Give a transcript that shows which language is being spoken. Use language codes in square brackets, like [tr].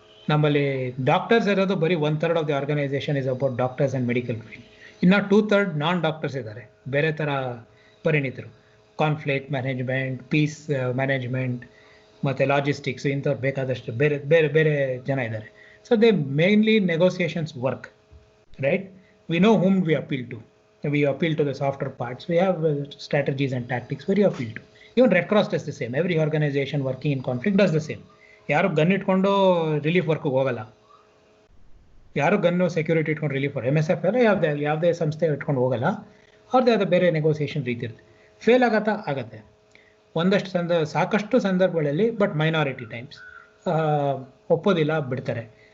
[kn] ನಮ್ಮಲ್ಲಿ ಡಾಕ್ಟರ್ಸ್ ಇರೋದು ಬರೀ [en] 1/3 of the organization is about doctors and medical field. [kn] ಇನ್ನು 2/3 ನಾನ್ ಡಾಕ್ಟರ್ಸ್ ಇದ್ದಾರೆ, ಬೇರೆ ಥರ ಪರಿಣಿತರು. ಕಾನ್ಫ್ಲಿಕ್ಟ್ ಮ್ಯಾನೇಜ್ಮೆಂಟ್, ಪೀಸ್ ಮ್ಯಾನೇಜ್ಮೆಂಟ್ ಮತ್ತು ಲಾಜಿಸ್ಟಿಕ್ಸ್ ಇಂಥವ್ರು ಬೇಕಾದಷ್ಟು ಬೇರೆ ಬೇರೆ ಬೇರೆ ಜನ ಇದ್ದಾರೆ. [en] So they mainly negotiations work, right? We know whom we appeal to. We appeal to the softer parts. We have strategies and tactics where you appeal to. Even Red Cross does the same. Every organization working in conflict does the same. [kn] ಯಾರು gun ಇಟ್ಕೊಂಡು relief ವರ್ಕ್ಗೆ ಹೋಗಲ್ಲ, ಯಾರು gun security ಇಟ್ಕೊಂಡು relief work, MSF ಎಲ್ಲ ಯಾವುದೇ ಸಂಸ್ಥೆ ಇಟ್ಕೊಂಡು ಹೋಗಲ್ಲ. ಅವ್ರದ್ದೇ ಆದ ಬೇರೆ ನೆಗೋಸಿಯೇಷನ್ ರೀತಿ ಇರುತ್ತೆ. ಫೇಲ್ ಆಗತ್ತೆ ಒಂದಷ್ಟು ಸಾಕಷ್ಟು ಸಂದರ್ಭಗಳಲ್ಲಿ, [en] but minority times [kn] ಒಪ್ಪೋದಿಲ್ಲ, ಬಿಡ್ತಾರೆ.